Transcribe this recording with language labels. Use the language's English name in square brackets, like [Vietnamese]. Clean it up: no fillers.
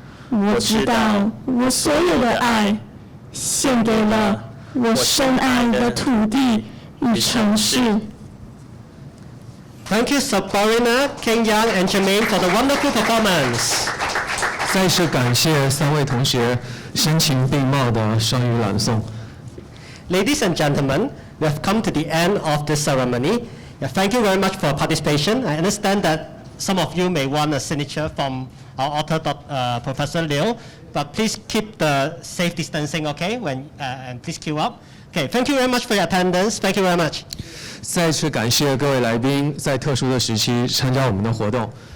[Chinese] 我知道，我所有的爱，献给了我深爱的土地与城市。 [English] Thank you, Sabrina, King Yang, and Jermaine for the wonderful performance. [Chinese] 再次感谢三位同学声情并茂的双语朗诵。 [English] Ladies and gentlemen, we have come to the end of this ceremony. Thank you very much for participation. I understand that some of you may want a signature from our author, Professor Liu, but please keep the safe distancing, okay? And please queue up. Okay, thank you very much for your attendance. Thank you very much. [Chinese] 再次感谢各位来宾在特殊的时期参加我们的活动。